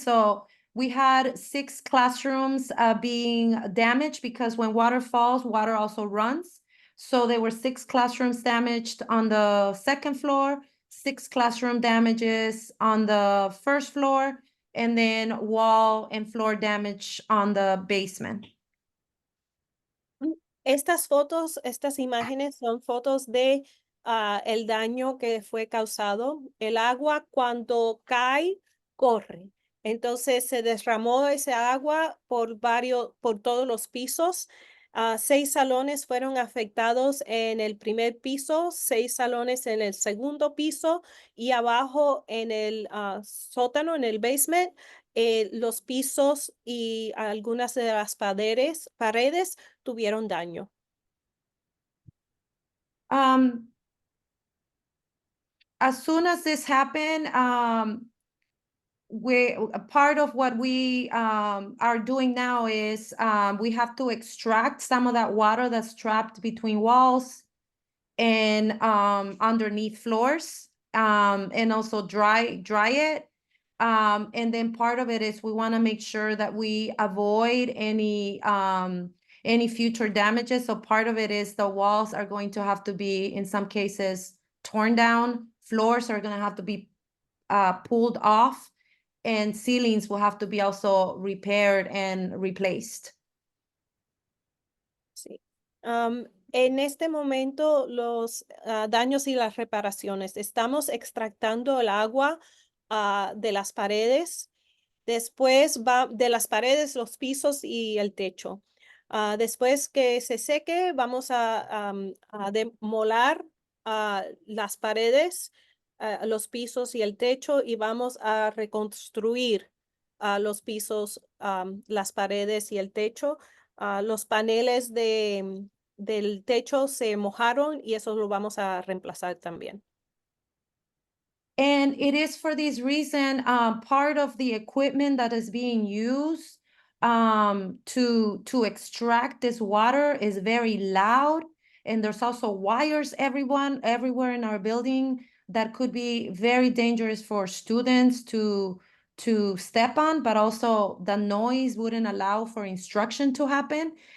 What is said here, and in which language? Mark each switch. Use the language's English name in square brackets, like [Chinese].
[English] So we had 6 classrooms being damaged because when water falls, water also runs. So there were 6 classrooms damaged on the second floor, 6 classroom damages on the first floor, and then wall and floor damage on the basement. [Spanish] Estas imágenes son fotos de el daño que fue causado. El agua cuando cae, corre. Entonces se derramó ese agua por todos los pisos. 6 salones fueron afectados en el primer piso, 6 salones en el segundo piso y abajo en el sótano, en el basement. Los pisos y algunas de las paredes tuvieron daño. As soon as this happened, a part of what we are doing now is we have to extract some of that water that's trapped between walls and underneath floors, and also dry it. And then part of it is we want to make sure that we avoid any future damages. So part of it is the walls are going to have to be, in some cases, torn down. Floors are going to have to be pulled off. and ceilings will have to be also repaired and replaced. Sí. En este momento, los daños y las reparaciones. Estamos extractando el agua de las paredes. Después va de las paredes, los pisos y el techo. Después que se seque, vamos a demolar las paredes, los pisos y el techo y vamos a reconstruir los pisos, las paredes y el techo. Los paneles del techo se mojaron y eso lo vamos a reemplazar también. [English] And it is for this reason, part of the equipment that is being used to extract this water is very loud. And there's also wires everywhere in our building that could be very dangerous for students to step on, but also the noise wouldn't allow for instruction to happen.